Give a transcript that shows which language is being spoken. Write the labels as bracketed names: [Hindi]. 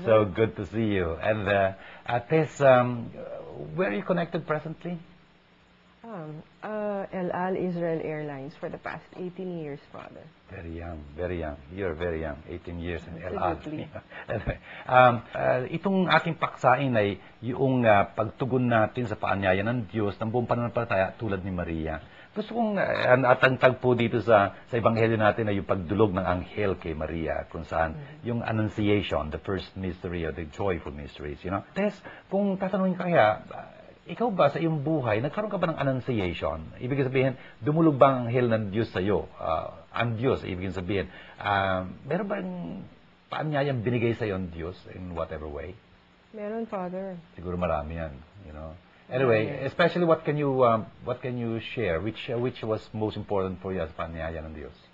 [English] It's so good to see you. And Tess, where are you connected presently? El Al Israel Airlines for the past 18 years, Father. Very young, very young. You're very young, 18 years in El Al. Absolutely. [Filipino] Anyway, itong ating paksain ay yung pagtugon natin sa paanyaya ng Diyos ng buong pananampalataya tulad ni Maria. Gusto kong at ang tagpo dito sa Ebanghelyo natin ay yung pagdulog ng anghel kay Maria, kung saan yung Annunciation, [English] the first mystery or the joyful mysteries, you know. [Filipino] Tess, kung tatanungin ka kaya, ikaw ba sa iyong buhay, nagkaroon ka ba ng Annunciation? Ibig sabihin, dumulog ba ang anghel ng Diyos sa iyo? Ang Diyos, ibig sabihin, meron ba yung paanyayang binigay sa iyo ang Diyos [English] in whatever way? [Filipino] Meron, Father. Siguro marami yan, [English] you know. Anyway, especially what can you share? Which was most important for you as [Filipino] paanyaya ng Diyos?